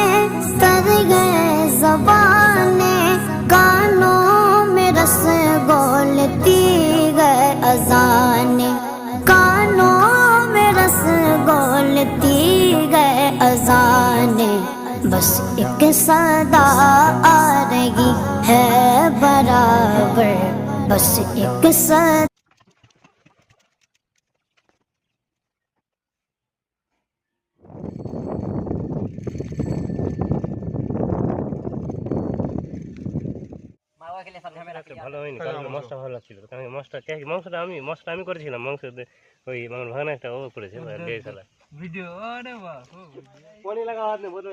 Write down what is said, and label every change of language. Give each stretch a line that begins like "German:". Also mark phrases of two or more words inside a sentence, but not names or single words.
Urdu: کر گئے زبانیں کانوں میں رس گولتی گئے اذانیں کانوں میں رس گولتی گئے اذانیں بس ایک صدا آ رہی ہے برابر بس ایک صدا
Bangla: ভালো হয়নি কারণ মাছটা ভালো লাগছিল কারণ মাছটা আমি করেছিলাম মাংস ওই ভাঙা একটা ও করেছে ভিডিও